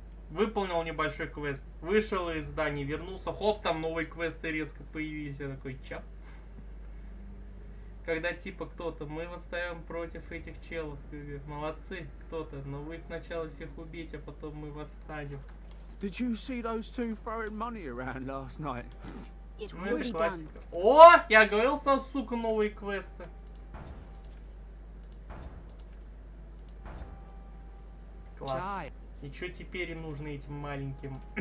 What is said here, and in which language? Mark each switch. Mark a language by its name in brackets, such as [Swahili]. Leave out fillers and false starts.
[Russian] Выполнил небольшой квест, вышел из здания, вернулся, хоп, там новые квесты резко появились. Я такой, чап. Когда типа кто-то, мы восстаем против этих челов. Молодцы, кто-то, но вы сначала всех убейте, а потом мы восстанем. [English] Did you see those two throwing money around last night? [Russian] Ну это классика. О, я говорил, сам, сука, новые квесты. Класс. И что теперь им нужно этим маленьким?